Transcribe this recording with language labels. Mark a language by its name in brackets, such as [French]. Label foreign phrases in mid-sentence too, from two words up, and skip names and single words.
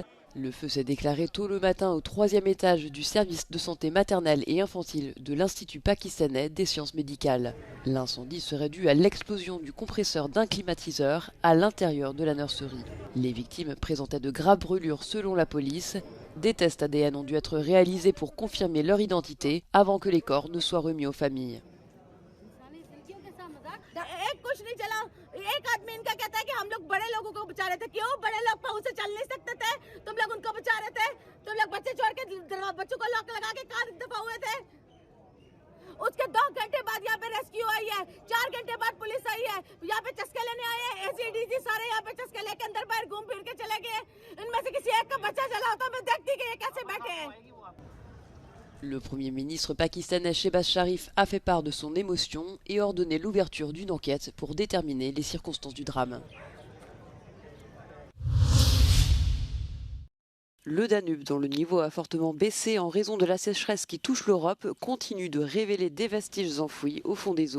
[French] Le feu s'est déclaré tôt le matin au 3e étage du service de santé maternelle et infantile de l'Institut pakistanais des sciences médicales. L'incendie serait dû à l'explosion du compresseur d'un climatiseur à l'intérieur de la nurserie. Les victimes présentaient de graves brûlures selon la police. Des tests ADN ont dû être réalisés pour confirmer leur identité avant que les corps ne soient remis aux familles. [Urdu] ایک آدمی اِنکا کہتا ہے کہ ہم لوگ بڑے لوگوں کو بچا رہے تھے کیوں بڑے لوگ پاؤں سے چل نہیں سکتے تھے تم لوگ اُنکو بچا رہے تھے تم لوگ بچے چھوڑ کے بچوں کو لاک لگا کے کہاں دفع ہوئے تھے اُسکے 2 گھنٹے بعد یہاں پے ریسکیو آئی ہے 4 گھنٹے بعد پولیس آئی ہے یہاں پے چسکے لینے آئے ہیں اے سی ڈی سی سارے یہاں پے چسکے لے کے اندر باہر گھوم پھر کے چلے گئے اِن میں سے کسی ایک کا بچہ چلا ہوتا میں دیکھتی کہ یہ کیسے بیٹھے ہیں. [French] Le Premier ministre pakistanais Shehbaz Sharif a fait part de son émotion et ordonné l'ouverture d'une enquête pour déterminer les circonstances du drame. Le Danube, dont le niveau a fortement baissé en raison de la sécheresse qui touche l'Europe, continue de révéler des vestiges enfouis au fond des eaux.